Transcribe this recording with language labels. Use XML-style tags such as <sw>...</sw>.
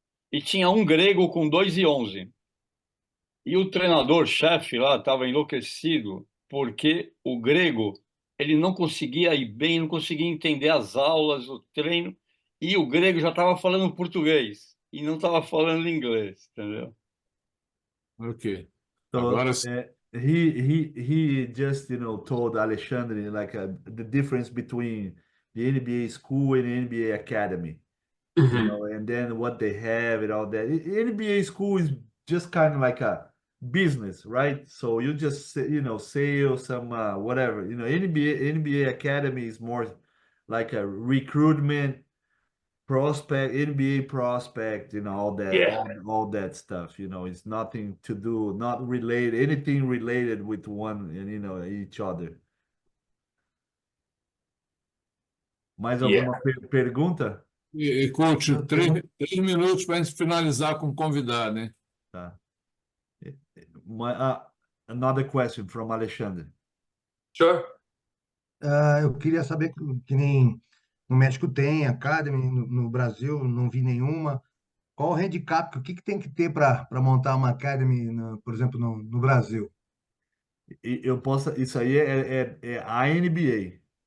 <pt>E tinha um grego com 2,11. E o treinador-chefe lá estava enlouquecido porque o grego ele não conseguia ir bem, não conseguia entender as aulas, o treino, e o grego já estava falando português e não estava falando inglês, entendeu? Ok.</pt> <en>So</en> <pt>Agora,</pt> <en>he just told Alexandre like the difference between the NBA school and the NBA academy, and then what they have and all that. NBA school is just kind of like a business, right? So you just sell some whatever. NBA academy is more like a recruitment prospect, NBA prospect, all that, Yeah. all that stuff. It's nothing to do, not related, anything related with one and each other.</en> <pt>Mais</pt> <en>Yeah.</en> <pt>alguma pergunta? coach, 3 minutos para a gente finalizar com o convidado, hein? Tá.</pt> <en>Another question from Alexandre. Sure.</en> <pt>Eu queria saber que nem no México tem Academy, no Brasil não vi nenhuma. Qual o handicap, o que tem que ter para montar uma Academy, por exemplo, no Brasil? Isso aí é a NBA.</pt>